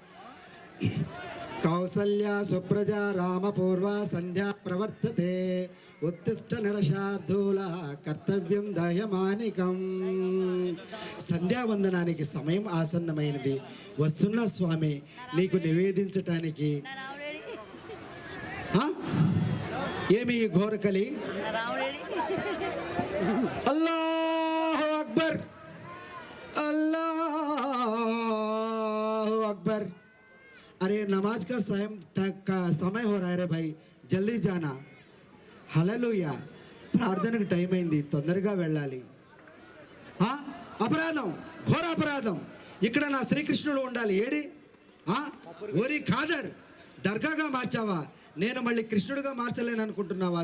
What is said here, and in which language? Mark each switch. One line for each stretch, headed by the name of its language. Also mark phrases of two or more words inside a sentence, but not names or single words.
Sanskrit: कौसल्या सुप्रजा रामपूर्वा संध्या प्रवर्तते, उत्तिष्ठ नरशार्दूला कर्तव्యం దయమానికం.
Telugu: సంధ్యావందనానికి సమయం ఆసన్నమైనది. వస్తున్న స్వామి, నీకు నివేదించటానికి. ఏమి ఘోరకలి?
Arabic: الله أكبر, الله أكبر.
Hindi: अरे नमाज का समय हो रहा है रे भाई, जल्दी जाना.
Telugu: హల్లెలూయా. ప్రార్థనకు టైం అయింది, తొందరగా వెళ్ళాలి. అపరాధం, ఘోర అపరాధం. ఇక్కడ నా శ్రీకృష్ణుడు ఉండాలి. ఏడి ఓరి ఖాదర్, దర్గాగా మార్చావా? నేను మళ్ళీ కృష్ణుడిగా మార్చలేను అనుకుంటున్నావా?